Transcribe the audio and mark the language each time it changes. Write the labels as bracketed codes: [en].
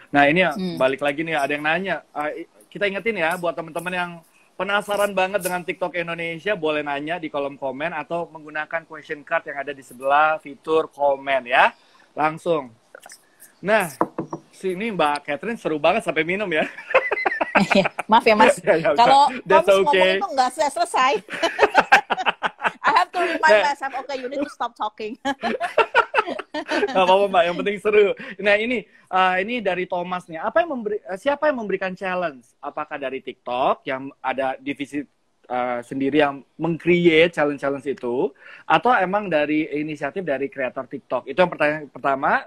[id] Nah, ini ya balik lagi nih ada yang nanya. Kita ingetin ya buat teman-teman yang penasaran banget dengan TikTok Indonesia boleh nanya di kolom komen atau menggunakan question card yang ada di sebelah fitur komen ya. Langsung. Nah, sini Mbak Catherine seru banget sampai minum ya. Maaf ya Mas, kalau kamu ngomong itu nggak selesai. [en] I have to remind myself, okay, you need to stop talking. [id] Gak apa-apa Mbak, yang penting seru. Nah ini dari Thomas nih, siapa yang memberikan challenge? Apakah dari TikTok yang ada divisi sendiri yang meng-create challenge-challenge itu, atau emang dari inisiatif dari kreator TikTok? Itu yang pertanyaan pertama.